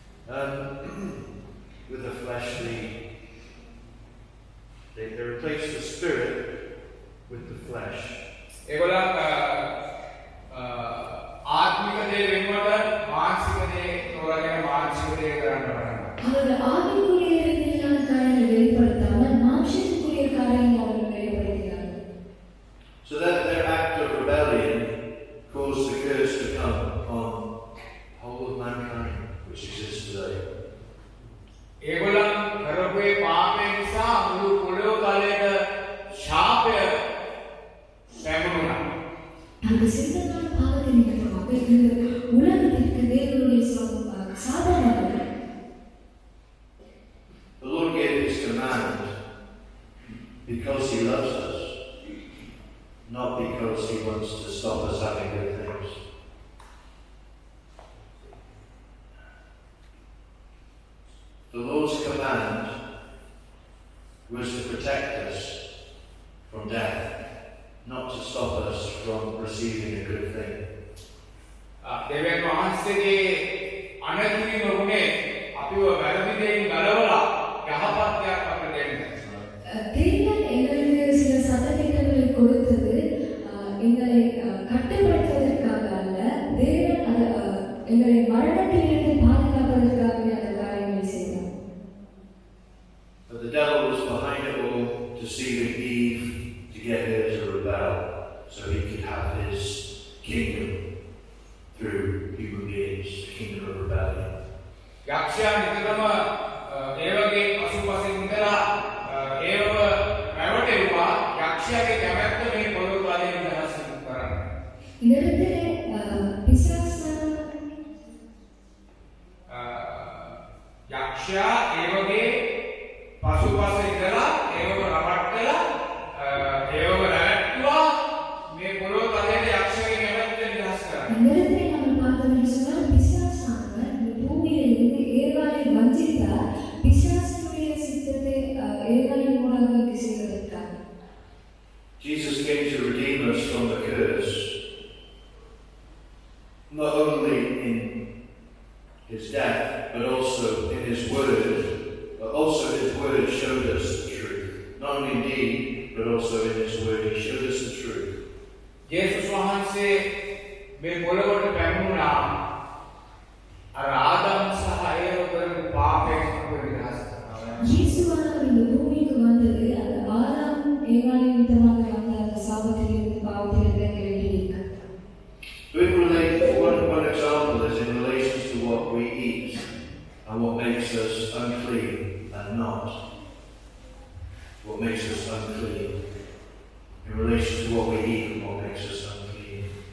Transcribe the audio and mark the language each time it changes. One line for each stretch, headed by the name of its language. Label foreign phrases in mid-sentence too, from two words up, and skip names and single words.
English: with a fleshly, they replace the spirit with the flesh.
Sinhala: ඒගොල්ලන් ආත්මික දේ වෙනුවට මානසික දේ තෝරාගෙන මානසික දේ කරන්න පටන් ගන්නවා.
Tamil: அவர்கள் ஆவிக்குரிய ரீதியிலான காரியங்களை வெளிப்படுத்தாமல் மாம்சத்துக்குரிய காரியங்களை அவர்கள் வெளிப்படுத்தினார்கள்.
English: So that their act of rebellion caused the curse to come on the whole of mankind which exists today.
Sinhala: ඒගොල්ලන් කරපු පාපය නිසා මුළු පොළොව තලයට ශාපය පැමුණා.
Tamil: அந்த சிந்தனான பாவத்தை நிமித்தமாக இந்த உலகத்திற்கு தேவனுடைய சாபமாக
English: The Lord gave His command because He loves us, not because He wants to stop us having good things. The Lord's command was to protect us from death, not to stop us from receiving a good thing.
Sinhala: දෙවියන් වහන්සේගේ අනතුරින් වුණේ අපිව වැරදි දෙයින් ගලවලා යහපත් දෙයක් අපිට දෙන්න.
Tamil: தேவன் எங்களுக்கு சில சட்டதிட்டங்களை கொடுத்தது எங்களை கட்டுப்படுத்துவதற்காக அல்ல, தேவன் எங்களை மரணத்திலிருந்து பாதுகாப்பதற்காகவே அந்த காரியங்களை செய்தார்.
English: But the devil was behind it all, deceiving Eve to get her to rebel, so he could have his kingdom through human beings, the kingdom of rebellion.
Sinhala: යක්ෂයා නිතරම ඒවගේ පසුපසින් ඉඳලා ඒව රැවටෙව්වා. යක්ෂයාගේ කැමැත්ත මේ පොළොව තලයේ නිදහස් කරන්න.
Tamil: இந்த இடத்திலே பிசாசான
Sinhala: යක්ෂයා ඒවගේ පසුපස ඉඳලා ඒව රවට්ටලා ඒව රැවට්ටුවා. මේ පොළොව තලයේ යක්ෂයාගේ කැමැත්ත නිදහස් කරන්න.
Tamil: இந்த இடத்திலே நம்ம பார்த்தோம் என்று சொன்னால் பிசாசானவர் இந்த பூமியிலிருந்து ஏவாளை வஞ்சித்தார். பிசாசனுடைய சித்தத்தை ஏவாளின் மூலமாக இங்கு செய்வதற்காக
English: Jesus came to redeem us from the curse, not only in His death, but also in His word. But also His word showed us the truth. Not only in deed, but also in His word, He showed us the truth.
Sinhala: යේසුස් වහන්සේ මේ පොළොවට පැමුණා. අර ආදම් සහ ඒව කරපු පාපයෙන් අපිව නිදහස් කරනවා.
Tamil: இயேசுவானவர் இந்த பூமிக்கு வந்தது அந்த ஆதாம் ஏவாளை நிமித்தமாக வந்த அந்த சாபத்திலிருந்து பாவத்திலிருந்து எங்களை விடுவிக்க.
English: One example is in relation to what we eat and what makes us unclean and not. What makes us unclean. In relation to what we eat and what makes us unclean.